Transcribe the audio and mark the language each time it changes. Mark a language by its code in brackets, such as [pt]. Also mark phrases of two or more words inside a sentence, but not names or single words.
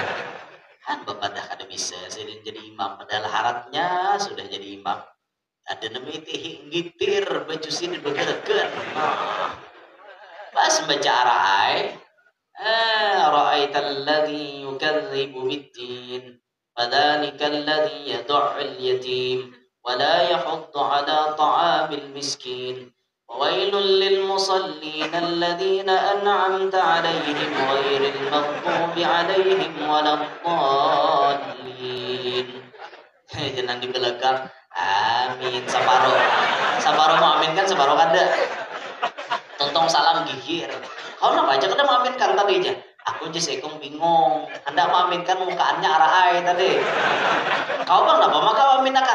[bjn] Kan Bapak dah kada bisa sidin jadi imam padahal haratnya sudah jadi imam. Ada namanya gitir baju sidin bergerakkan. Pas baca araai. [ar] أرأيت الذي يكذب بالدين. فذلك الذي يدع اليتيم ولا يحض على طعام المسكين وويل للمصلين الذين أنعمت عليهم غير المغضوب عليهم ولا الضالين. [bjn] Jangan di belakang. Amin. Saparo mau amin kan saparo kada. Tontong salam gigir. Kau nak baca kada mau amin kan tadi aja. Aku aja sekong bingung. Anda maminkan mukaannya arah ai tadi. Kau bang apa maka maminakan?